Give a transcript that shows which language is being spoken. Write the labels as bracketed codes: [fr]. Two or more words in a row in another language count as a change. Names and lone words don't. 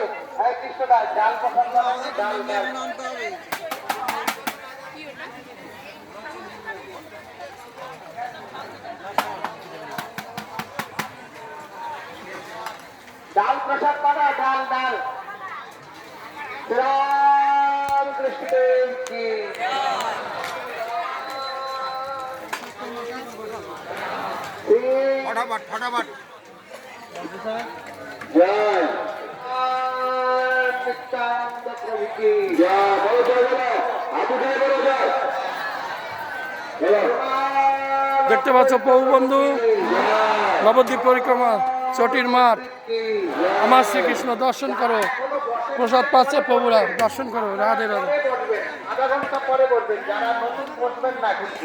[bn] হরে কৃষ্ণ দাস, ডাল প্রসাদ পানা ডাল ডাল। ডাল প্রসাদ পানা ডাল ডাল। রাম কৃষ্ণ কি [hi] फटाफट फटाफट जय नित्यानंद प्रभु की जय। बोलो जय बोलो, हाथ उठाए बोलो जय। [bn] দেখতে পাচ্ছ প্রভু বন্ধু নবদ্বীপ পরিক্রমা। চটির মাঠ আমার শ্রীকৃষ্ণ দর্শন করো প্রসাদ পাচ্ছে প্রভুরা দর্শন করো রাধে রাধে আধা ঘন্টা পরে বলবেন যারা নতুন বসবেন না কিন্তু